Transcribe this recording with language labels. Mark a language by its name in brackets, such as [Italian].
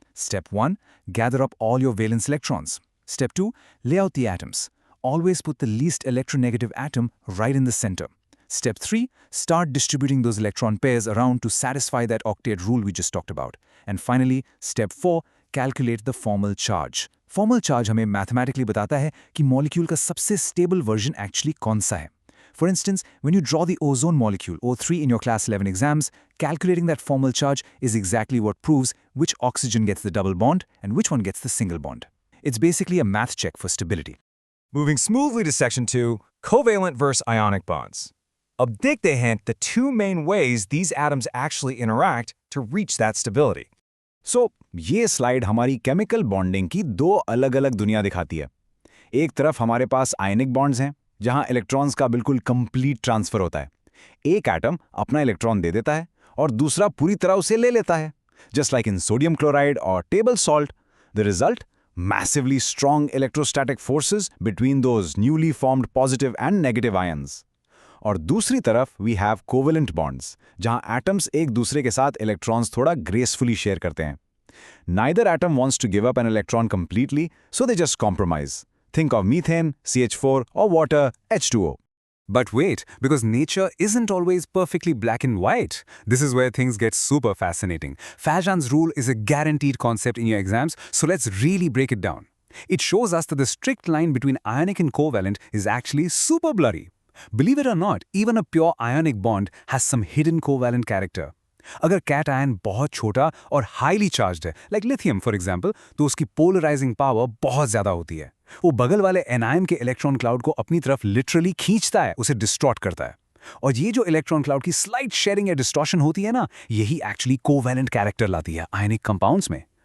[English] Step 1, gather up all your valence electrons. Step 2, lay out the atoms. Always put the least electronegative atom right in the center. Step 3, start distributing those electron pairs around to satisfy that octet rule we just talked about. And finally, Step 4, calculate the formal charge. [Hindi] Formal charge हमें mathematically बताता है कि molecule का सबसे stable version actually कौन सा है. [English] For instance, when you draw the ozone molecule, O3 in your class 11 exams, calculating that formal charge is exactly what proves which oxygen gets the double bond and which one gets the single bond. It's basically a math check for stability. Moving smoothly to Section 2, Covalent versus Ionic Bonds. [Hindi] अब देखते हैं [English] the two main ways these atoms actually interact to reach that stability. [Hindi] So, ये slide हमारी chemical bonding की दो अलग-अलग दुनिया दिखाती है. एक तरफ हमारे पास आयनिक बॉन्ड्स हैं, जहां इलेक्ट्रॉन्स का बिल्कुल कंप्लीट ट्रांसफर होता है. एक एटम अपना इलेक्ट्रॉन दे देता है और दूसरा पूरी तरह उसे ले लेता है. [English] Just like in sodium chloride or table salt, the result? Massively strong electrostatic forces between those newly formed positive and negative ions. [Hindi] और दूसरी तरफ [English] we have covalent bonds, [Hindi] जहां atoms एक दूसरे के साथ electrons थोड़ा gracefully share करते हैं. [English] Neither atom wants to give up an electron completely, so they just compromise. Think of methane, CH4, or water, H2O. But wait, because nature isn't always perfectly black and white. This is where things get super fascinating. Fajan's rule is a guaranteed concept in your exams, so let's really break it down. It shows us that the strict line between ionic and covalent is actually super blurry. Believe it or not, even a pure ionic bond has some hidden covalent character. [Hindi] अगर cation बहुत छोटा और highly charged है, [English] like lithium for example, [Hindi] तो उसकी polarizing power बहुत ज़्यादा होती है. वो बगल वाले anion के electron cloud को अपनी तरफ literally खींचता है, उसे distort करता है. और ये जो electron cloud की slight sharing या distortion होती है ना, यही actually covalent character लाती है ionic compounds में.